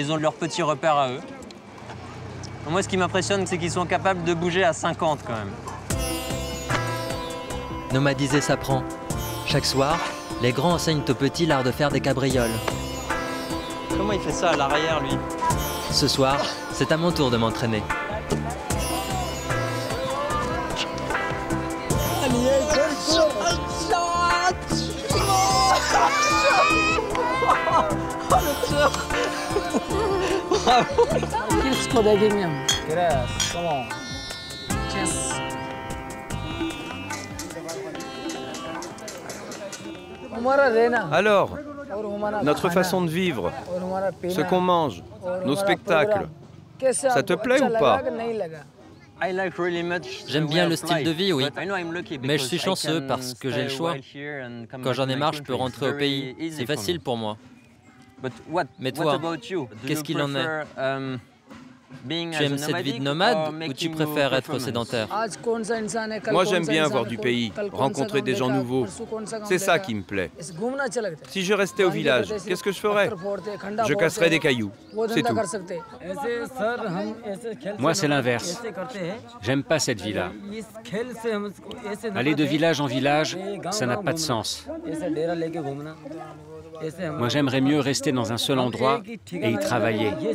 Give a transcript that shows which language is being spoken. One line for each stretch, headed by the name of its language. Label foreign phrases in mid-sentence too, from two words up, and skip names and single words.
French: Mais ils ont leurs petits repères à eux. Moi, ce qui m'impressionne, c'est qu'ils sont capables de bouger à 50 quand même. Nomadiser s'apprend. Chaque soir, les grands enseignent aux petits l'art de faire des cabrioles. Comment il fait ça à l'arrière, lui? Ce soir, c'est à mon tour de m'entraîner.
Hindi: किसको देखेंगे हम?
English: Come on. Chess.
Hindi: हमारा रहना
French: Alors,
Hindi: और हमारा
French: notre
Hindi: खाना
French: façon de vivre,
Hindi: और हमारा
French: ce
Hindi: पीना
French: qu'on mange,
Hindi: और
French: nos
Hindi: हमारा
French: spectacles,
Hindi: प्रोग्राम, कैसे
French: ça te
Hindi: आपको
French: plaît
Hindi: अच्छा
French: ou
Hindi: लगा
French: pas?
Hindi: कि नहीं लगा?
French: J'aime bien le style de vie, oui. Mais je suis chanceux parce que j'ai le choix. Quand j'en ai marre, je peux rentrer au pays. C'est facile pour moi. Mais toi, qu'est-ce qu'il en est? Tu aimes cette vie de nomade ou tu préfères être sédentaire?
Hindi: आज कौन सा इंसान है, कल
French: moi
Hindi: कौन
French: j'aime
Hindi: सा
French: bien
Hindi: इंसान
French: voir
Hindi: है,
French: du
Hindi: कल
French: pays,
Hindi: कौन सा
French: rencontrer
Hindi: काम
French: des gens
Hindi: देखा,
French: nouveaux.
Hindi: परसों कौन सा काम
French: C'est ça
Hindi: देखा।
French: qui me plaît.
Hindi: ऐसे घूमना अच्छा लगता है।
French: Si je restais au village, qu'est-ce que je ferais? Je casserais des cailloux, c'est tout. Moi, c'est l'inverse. J'aime pas cette vie-là. Aller de village en village, ça n'a pas de sens. Moi, j'aimerais mieux rester dans un seul endroit et y travailler.